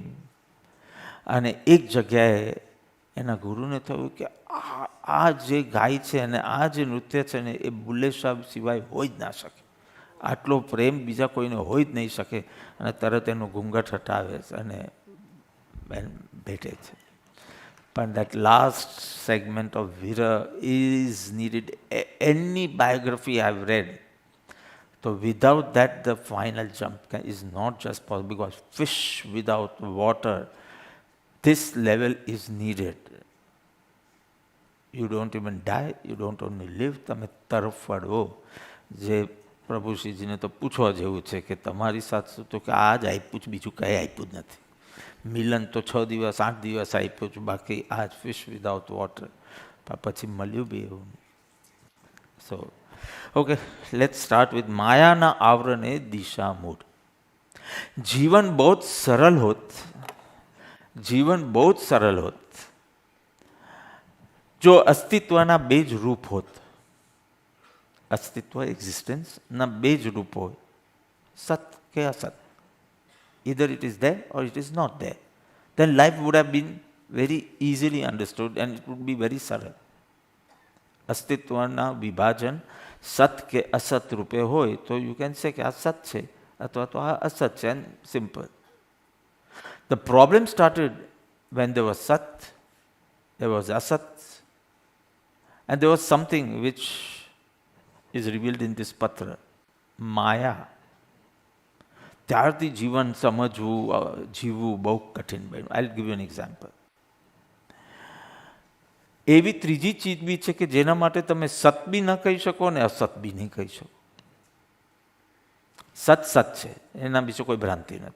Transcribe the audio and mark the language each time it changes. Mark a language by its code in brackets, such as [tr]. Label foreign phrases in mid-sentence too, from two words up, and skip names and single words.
[gu] અને એક જગ્યાએ એના ગુરુને થયું કે આ જે ગાય છે અને આ જે નૃત્ય છે ને એ બુલ્લે શાહ સિવાય હોઈ જ ના શકે. આટલો પ્રેમ બીજા કોઈને હોઈ જ નહીં શકે. અને તરત એનું ઘૂંઘટ હટાવે છે અને ભેટે છે. [en] પણ that last segment of Vira is needed. Any biography I've read, so without that the final jump is not just possible, because fish without water, this level is needed. You don't even die, you don't only live, [gu] તમે તરફડો. જે પ્રભુ શ્રીજીને તો પૂછવા જેવું છે કે તમારી સાથે તો કે આ જ આપ્યું છે, બીજું કંઈ આપ્યું જ નથી. મિલન તો 6 દિવસ 8 દિવસ આપ્યું છું, બાકી આ જ [en] fish without water. [gu] પણ પછી મળ્યું બી એવું. [en] So okay, let's start with [gu] માયાના આવરણે દિશા મૂળ. જીવન બહુ જ સરળ હોત, જીવન બહુ જ સરળ હોત જો અસ્તિત્વના બે જ રૂપ હોત. અસ્તિત્વ એક્ઝિસ્ટન્સના બે જ રૂપ હોય, સત કે અસત. [en] Either it is there or it is not there. Then life would have been very easily understood and it would be very સરળ. [gu] અસ્તિત્વના વિભાજન સત કે અસત રૂપે હોય તો [en] you can say [gu] કે આ સત છે અથવા તો આ અસત છે, [en] and simple. The problem started when there was સત, there was asat, and there was something which is revealed in this patra, [gu] માયા. ત્યારથી જીવન સમજવું, જીવવું બહુ કઠિન બન્યું. [en] I will give you an example. [gu] એવી ત્રીજી ચીજ બી છે કે જેના માટે તમે સત બી ન કહી શકો ને અસત બી નહીં કહી શકો. સત સત છે, એના વિશે કોઈ ભ્રાંતિ નથી.